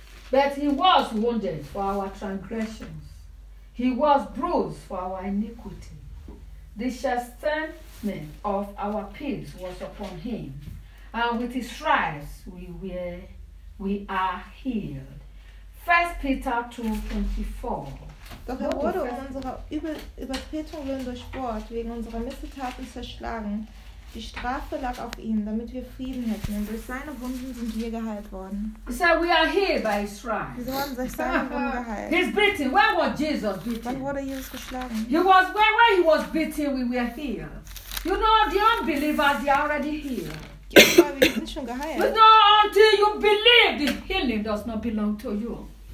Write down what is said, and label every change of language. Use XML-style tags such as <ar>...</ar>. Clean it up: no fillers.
<en>But he was wounded for our transgressions. He was bruised for our iniquity. The chastisement of our peace was upon him. And with his stripes we are healed. 1 Peter 2:24.</en> <de>Doch er wurde um unserer Übertretung willen durchbohrt, wegen unserer Missetaten zerschlagen. Die Strafe lag auf ihm, damit wir Frieden hätten. Und durch seine Wunden sind wir geheilt worden.</de> <en>He said, we are healed by his stripes.</en> <de>Wir wurden durch seine Wunden geheilt.</de> <en>He's beaten. Where was Jesus beaten?</en> <de>Wann wurde Jesus geschlagen?</de> <en>He was where he was beaten, we were healed. You know, the unbelievers, they are already healed.</en> <de>Wir sind schon geheilt.</de> <en>But no, until you believe, the healing does not belong to you.</en>